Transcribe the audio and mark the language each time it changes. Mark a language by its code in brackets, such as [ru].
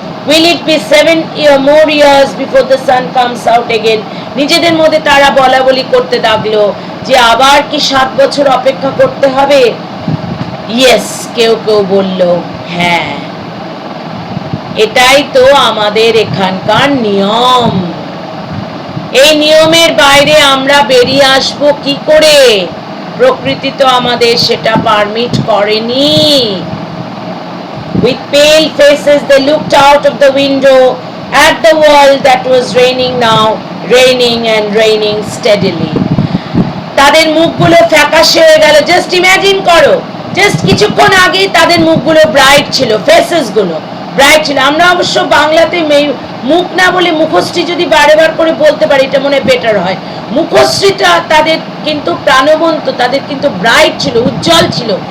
[en] Will it be 7 more years before the sun comes out again? [bn] নিজেদের মধ্যে তারা বলা বলি করতে লাগলো যে আবার কি 7 বছর অপেক্ষা করতে হবে? ইয়েস, কেউ কেউ বলল হ্যাঁ, এটাই তো আমাদের এখানকার নিয়ম। এই নিয়মের বাইরে আমরা বেরিয়ে আসব কি করে? প্রকৃতি তো আমাদের সেটা পারমিট করেনি। [en] With pale faces they looked out of the window at the world that was raining now, raining and raining steadily. [bn] তাদের মুখগুলো ফ্যাকাশে হয়ে গেল। জাস্ট ইমাজিন করো, জাস্ট কিছুক্ষণ আগে তাদের মুখগুলো ব্রাইট ছিল, ফেসেস গুলো ব্রাইট ছিল। আমরা অবশ্য বাংলাতে মুখ না বলে মুখশ্রী যদি বারেবার করে বলতে পারি এটা মনে বেটার হয়। মুখশ্রীটা তাদের কিন্তু প্রাণবন্ত, তাদের কিন্তু ব্রাইট ছিল, উজ্জ্বল ছিল।